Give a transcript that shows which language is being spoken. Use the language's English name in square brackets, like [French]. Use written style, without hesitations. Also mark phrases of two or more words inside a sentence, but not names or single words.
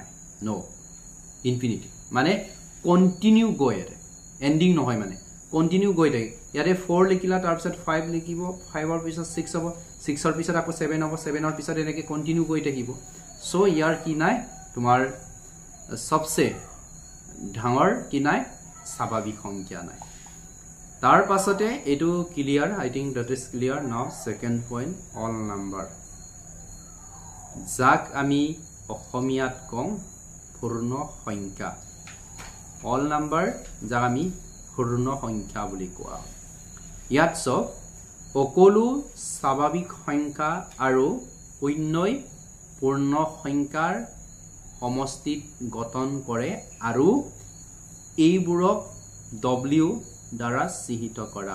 [English] no infinity [Assamese] মানে কন্টিনিউ গৈ আছে এন্ডিং নহয় মানে কন্টিনিউ গৈ থাকে ইয়াতে 4 লিখিলা তাৰ পিছত 5 লিখিব 5 ৰ পিছত 6 হ'ব 6 ৰ পিছত আকৌ 7 হ'ব 7 ৰ পিছত এনেকৈ কন্টিনিউ গৈ থাকিব সো ইয়াৰ কি নাই তোমাৰ সবচে ডাঙৰ কি নাই স্বাভাৱিক সংখ্যা নাই তাৰ পাছতে এটো ক্লিয়াৰ [English] I think that is clear now second point all number [Assamese] যাক আমি অসমীয়াত কওঁ পূৰ্ণ সংখ্যা [English] all number [Assamese] যাক আমি পূৰ্ণ সংখ্যা বুলি কোৱা ইয়াত সকলো স্বাভাৱিক সংখ্যা আৰু শূন্যই পূৰ্ণ সংখ্যাৰ সমষ্টিত গঠন কৰে আৰু এইবোৰক W দ্বাৰা চিহ্নিত কৰা